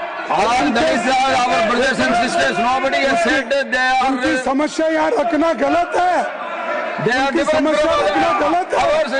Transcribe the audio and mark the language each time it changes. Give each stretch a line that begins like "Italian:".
English: all Dalits are our brothers and sisters. Nobody has said that they are.
Hindi: उनकी समस्या यहाँ रखना गलत है।
English: They are different from ours.